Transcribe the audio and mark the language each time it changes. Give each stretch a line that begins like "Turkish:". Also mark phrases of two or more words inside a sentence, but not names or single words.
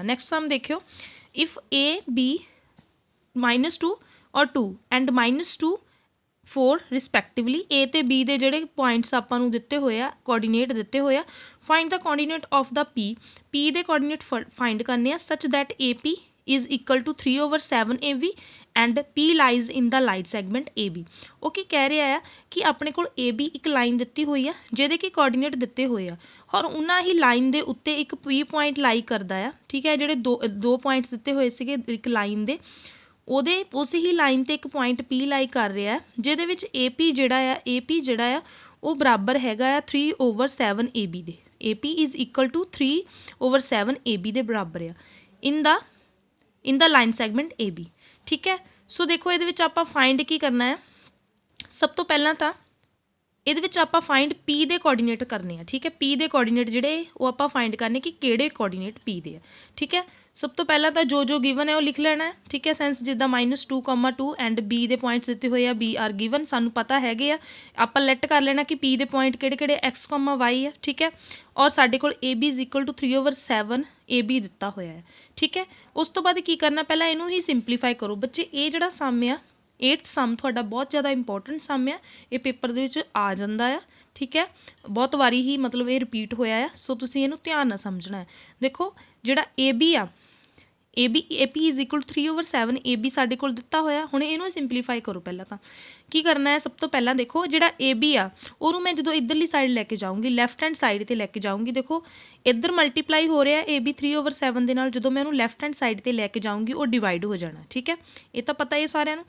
English: next sum ਦੇਖਿਓ, if A B -2 and 2 and -2 4 respectively
Punjabi: A ਤੇ B ਦੇ ਜਿਹੜੇ ਪੁਆਇੰਟਸ ਆਪਾਂ ਨੂੰ ਦਿੱਤੇ ਹੋਏ ਆ, ਕੋਆਰਡੀਨੇਟ ਦਿੱਤੇ ਹੋਏ ਆ,
English: find the coordinate of the P
Punjabi: ਦੇ ਕੋਆਰਡੀਨੇਟ ਫਾਈਂਡ ਕਰਨੇ ਆ
English: such that AP is equal to 3/7 AB and P lies in the line segment AB.
Punjabi: ਉਹ ਕੀ ਕਹਿ ਰਿਹਾ ਆ ਕਿ ਆਪਣੇ ਕੋਲ AB ਇੱਕ ਲਾਈਨ ਦਿੱਤੀ ਹੋਈ ਆ ਜਿਹਦੇ ਕਿ ਕੋਆਰਡੀਨੇਟ ਦਿੱਤੇ ਹੋਏ ਆ ਔਰ ਉਹਨਾਂ ਹੀ ਲਾਈਨ ਦੇ ਉੱਤੇ ਇੱਕ P ਪੁਆਇੰਟ ਲਾਈ ਕਰਦਾ ਆ। ਠੀਕ ਹੈ, ਜਿਹੜੇ ਦੋ ਪੁਆਇੰਟਸ ਦਿੱਤੇ ਹੋਏ ਸੀਗੇ ਇੱਕ ਲਾਈਨ ਦੇ, ਉਹਦੇ ਉਸ ਹੀ ਲਾਈਨ ਤੇ ਇੱਕ ਪੁਆਇੰਟ P ਲਾਈ ਕਰ ਰਿਹਾ ਹੈ ਜਿਹਦੇ ਵਿੱਚ AP ਜਿਹੜਾ ਆ ਉਹ ਬਰਾਬਰ ਹੈਗਾ ਆ 3/7 AB ਦੇ।
English: AP is equal to 3/7 AB
Punjabi: ਦੇ ਬਰਾਬਰ ਆ
English: in the line segment AB।
Punjabi: ਠੀਕ ਹੈ, ਸੋ ਦੇਖੋ ਇਹਦੇ ਵਿੱਚ ਆਪਾਂ ਫਾਈਂਡ ਕੀ ਕਰਨਾ ਹੈ, ਸਭ ਤੋਂ ਪਹਿਲਾਂ ਤਾਂ ਇਹਦੇ ਵਿੱਚ ਆਪਾਂ ਫਾਈਂਡ P ਦੇ ਕੋਆਰਡੀਨੇਟ ਕਰਨੇ ਆ। ਠੀਕ ਹੈ, P ਦੇ ਕੋਆਰਡੀਨੇਟ ਜਿਹੜੇ ਉਹ ਆਪਾਂ ਫਾਈਂਡ ਕਰਨੇ ਕਿ ਕਿਹੜੇ ਕੋਆਰਡੀਨੇਟ P ਦੇ ਆ। ਠੀਕ ਹੈ, ਸਭ ਤੋਂ ਪਹਿਲਾਂ ਤਾਂ ਜੋ ਗਿਵਨ ਹੈ ਉਹ ਲਿਖ ਲੈਣਾ ਹੈ। ਠੀਕ ਹੈ, ਸੈਂਸ ਜਿੱਦਾਂ -2, 2 ਐਂਡ B ਦੇ ਪੁਆਇੰਟਸ ਦਿੱਤੇ ਹੋਏ ਆ,
English: B are given
Punjabi: ਸਾਨੂੰ ਪਤਾ ਹੈਗੇ ਆ। ਆਪਾਂ ਲੈਟ ਕਰ ਲੈਣਾ ਕਿ P ਦੇ ਪੁਆਇੰਟ ਕਿਹੜੇ x, y ਆ। ਠੀਕ ਹੈ, ਔਰ ਸਾਡੇ ਕੋਲ
English: AB is equal to 3/7 AB
Punjabi: ਦਿੱਤਾ ਹੋਇਆ ਹੈ। ਠੀਕ ਹੈ, ਉਸ ਤੋਂ ਬਾਅਦ ਕੀ ਕਰਨਾ, ਪਹਿਲਾਂ ਇਹਨੂੰ ਹੀ ਸਿੰਪਲੀਫਾਈ ਕਰੋ ਬੱਚੇ। ਇਹ ਜਿਹੜਾ ਸਮ ਆ 8th ਸਮ ਤੁਹਾਡਾ ਬਹੁਤ ਜ਼ਿਆਦਾ
English: important sum
Punjabi: ਆ, ਇਹ ਪੇਪਰ ਦੇ ਵਿੱਚ ਆ ਜਾਂਦਾ ਆ, ਠੀਕ ਹੈ, ਬਹੁਤ ਵਾਰੀ ਹੀ ਮਤਲਬ ਇਹ ਰਿਪੀਟ ਹੋਇਆ ਆ, ਸੋ ਤੁਸੀਂ ਇਹਨੂੰ ਧਿਆਨ ਨਾਲ ਸਮਝਣਾ ਹੈ। ਦੇਖੋ ਜਿਹੜਾ AB ਆ,
English: AP is equal to 3/7,
Punjabi: AB ਸਾਡੇ ਕੋਲ ਦਿੱਤਾ ਹੋਇਆ, ਹੁਣ ਇਹਨੂੰ ਸਿੰਪਲੀਫਾਈ ਕਰੋ। ਪਹਿਲਾਂ ਤਾਂ ਕੀ ਕਰਨਾ ਹੈ, ਸਭ ਤੋਂ ਪਹਿਲਾਂ ਦੇਖੋ ਜਿਹੜਾ AB ਆ ਉਹਨੂੰ ਮੈਂ ਜਦੋਂ ਇੱਧਰਲੀ ਸਾਈਡ ਲੈ ਕੇ ਜਾਊਂਗੀ,
English: left hand side
Punjabi: ਤੇ ਲੈ ਕੇ ਜਾਊਂਗੀ, ਦੇਖੋ ਇੱਧਰ ਮਲਟੀਪਲਾਈ ਹੋ ਰਿਹਾ AB 3/7 ਦੇ ਨਾਲ, ਜਦੋਂ ਮੈਂ ਉਹਨੂੰ
English: left hand side
Punjabi: ਤੇ ਲੈ ਕੇ ਜਾਊਂਗੀ ਉਹ ਡਿਵਾਈਡ ਹੋ ਜਾਣਾ, ਠੀਕ ਹੈ, ਇਹ ਤਾਂ ਪਤਾ ਹੀ ਸਾਰਿਆਂ ਨੂੰ।